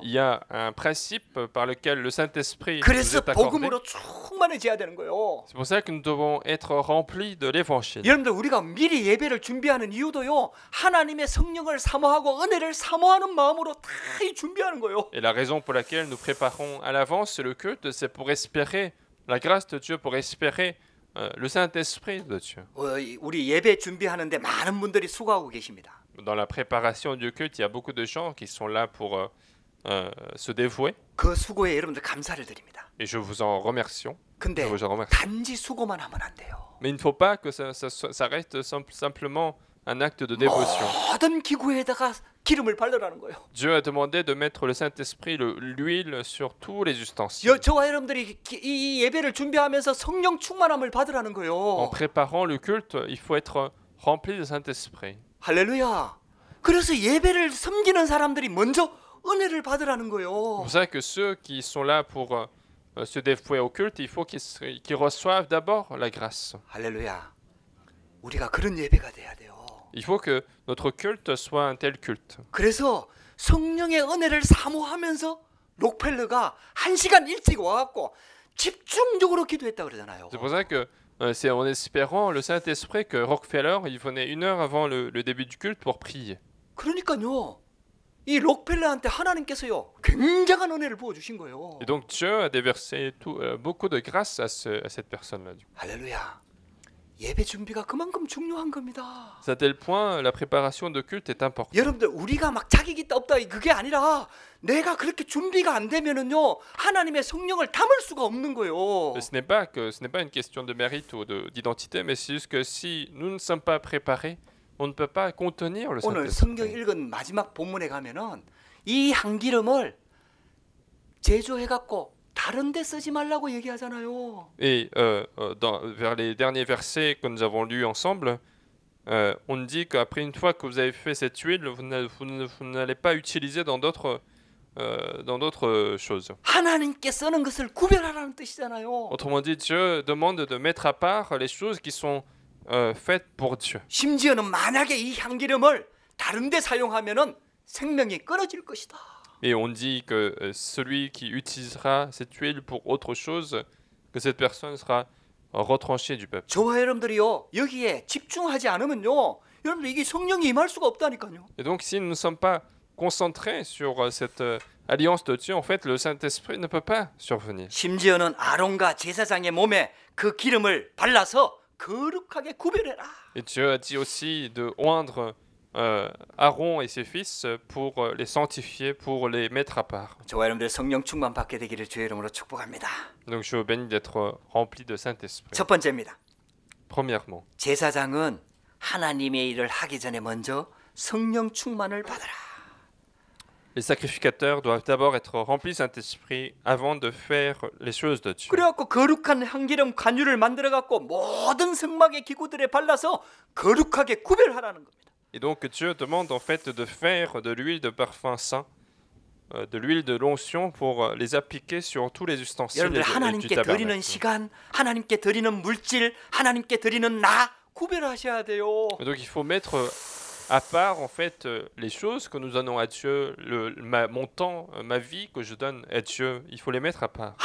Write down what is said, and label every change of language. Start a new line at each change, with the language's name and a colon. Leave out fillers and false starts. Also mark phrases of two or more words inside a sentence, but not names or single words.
French: Il y a un principe par lequel le Saint-Esprit nous
Korean: 그래서
French: est accordé.
Korean: 복음으로 충만해져야 되는 거예요.
French: C'est pour ça que nous devons être remplis de l'Évangile.
Korean: 여러분들 우리가 미리 예배를 준비하는 이유도요. 하나님의 성령을 사모하고 은혜를 사모하는 마음으로 다 준비하는 거예요.
French: Et la raison pour laquelle nous préparons à l'avance le culte, c'est pour espérer la grâce de Dieu, pour espérer le Saint-Esprit de Dieu.
Korean: 우리 예배 준비하는데 많은 분들이 수고하고 계십니다.
French: Dans la préparation du culte, il y a beaucoup de gens qui sont là pour se dévouer.
Korean: 그 수고에 여러분들 감사를 드립니다.
French: Et je vous en remercie.
Korean: 근데
French: Je vous en remercie.
Korean: 단지 수고만 하면 안 돼요.
French: Mais il ne faut pas que ça reste simplement un acte de dévotion.
Korean: 모든 기구에다가 기름을 바르라는 거예요.
French: Dieu a demandé de mettre le Saint-Esprit, l'huile sur tous les ustensiles.
Korean: 저와 여러분들이 이 예배를 준비하면서 성령 충만함을 받으라는
French: En
Korean: 거예요.
French: préparant le culte, il faut être rempli de Saint-Esprit.
Korean: 할렐루야. 그래서 예배를 섬기는 사람들이 먼저 은혜를 받으라는 거예요.
French: C'est pour ça que ceux qui sont là pour se dévouer au culte, il faut qu'ils reçoivent d'abord la grâce.
Korean: 할렐루야. 우리가 그런 예배가 돼야 돼요.
French: Il faut que notre culte soit un tel culte.
Korean: 그래서 성령의 은혜를 사모하면서 록펠러가 1시간 일찍 와갖고 집중적으로 기도했다 그러잖아요.
French: C'est pour ça que c'est en espérant le Saint-Esprit que Rockefeller, il venait 1 heure avant le début du culte pour prier.
Korean: 그러니까요. 이 록펠러한테 하나님께서요 굉장한 은혜를 부어주신 거예요.
French: Et donc Dieu a déversé beaucoup de grâce à cette personne-là.
Korean: 할렐루야. 예배 준비가 그만큼 중요한 겁니다.
French: C'est à tel point, la préparation de culte est importante.
Korean: 여러분들 우리가 막 자격이 있다 없다 그게 아니라 내가 그렇게 준비가 안 되면은요 하나님의 성령을 담을 수가 없는 거예요.
French: Ce n'est pas une question de mérite ou d'identité, mais c'est juste que si nous ne sommes pas préparés, on ne peut pas contenir le
Korean: 오늘 성경
French: Saint-Esprit.
Korean: 읽은 마지막 본문에 가면은 이 향기름을 제조해 갖고 다른 데 쓰지 말라고 얘기하잖아요.
French: Et vers les derniers versets que nous avons lus ensemble, on dit qu'après une fois que vous avez fait cette huile, vous n'allez pas utiliser dans d'autres choses.
Korean: 하나님께 쓰는 것을 구별하라는 뜻이잖아요.
French: Autrement dit, Dieu demande de mettre à part les choses qui sont faites pour Dieu.
Korean: 심지어는 만약에 이 향기름을 다른 데 사용하면은 생명이 끊어질 것이다.
French: Et on dit que celui qui utilisera cette huile pour autre chose, que cette personne sera retranchée du peuple.
Korean: 저와 여러분들이요 여기에 집중하지 않으면요 여러분들 이게 성령이 임할 수가 없다니까요.
French: Et donc, si nous ne sommes pas concentrés sur cette alliance de Dieu, en fait, le Saint-Esprit ne peut pas survenir.
Korean: 심지어는 아론과 제사장의 몸에 그 기름을 발라서 거룩하게 구별해라.
French: Et Dieu a dit aussi de oindre Aaron et ses fils pour les sanctifier, pour les mettre à part.
Korean: 저와 여러분들 성령 충만 받게 되기를 주의 이름으로 축복합니다.
French: Donc, je vous bénis d'être remplis de Saint-Esprit.
Korean: 첫 번째입니다.
French: Premièrement,
Korean: 제사장은 하나님의 일을 하기 전에 먼저 성령 충만을 받아라.
French: les sacrificateurs doivent d'abord être remplis du Saint-Esprit avant de faire les choses de Dieu.
Korean: 그래갖고 거룩한 향기름 관유를 만들어갖고 모든 성막의 기구들에 발라서 거룩하게 구별하라는 겁니다.
French: Et donc Dieu demande en fait de faire de l'huile de parfum saint, de l'huile de l'onction pour les appliquer sur tous les ustensiles
Korean: 여러분들
French: du
Korean: 하나님께 드리는
French: tabernacle.
Korean: 시간, 하나님께 드리는 물질, 하나님께 드리는 나 구별하셔야 돼요.
French: Et donc il faut mettre à part en fait les choses que nous donnons à Dieu, mon temps, ma vie que je donne à Dieu, il faut les mettre à part.